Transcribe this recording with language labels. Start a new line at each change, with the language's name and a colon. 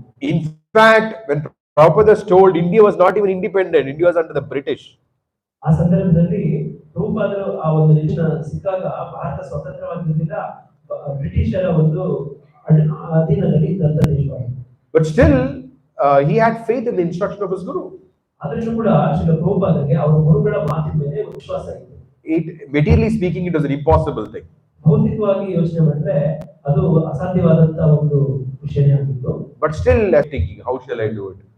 English: In fact, when Prabhupada was told India was not even independent, India was under the British.
Kannada: ಆ ಸಂದರ್ಭದಲ್ಲಿ ಪ್ರಭುಪಾದರು ಆ ಒಂದು ನಿರ್ಣಯ ಸಿಕ್ಕಾಗ ಭಾರತ ಸ್ವತಂತ್ರವಾಗಿರಲಿಲ್ಲ, ಬ್ರಿಟಿಷರ ಒಂದು ಅಧೀನದಲ್ಲಿ ಇದ್ದಂತ ದೇಶವಾಗಿದೆ.
English: But still, he had faith in the instruction of his Guru.
Kannada: ಆದ್ರೂ ಕೂಡ ಶ್ರೀ ಪ್ರಭುಪಾದರಿಗೆ ಅವರ ಗುರುಗಳ ಮಾತಿನ ಮೇಲೆ ವಿಶ್ವಾಸ ಇತ್ತು.
English: Materially speaking, it was an impossible thing.
Kannada: ಭೌತಿಕವಾಗಿ ಯೋಚನೆ ಮಾಡಿದ್ರೆ ಅದು ಅಸಾಧ್ಯವಾದಂತ ಒಂದು ವಿಷಯನೇ ಆಗಿತ್ತು.
English: But still thinking, how shall I do it?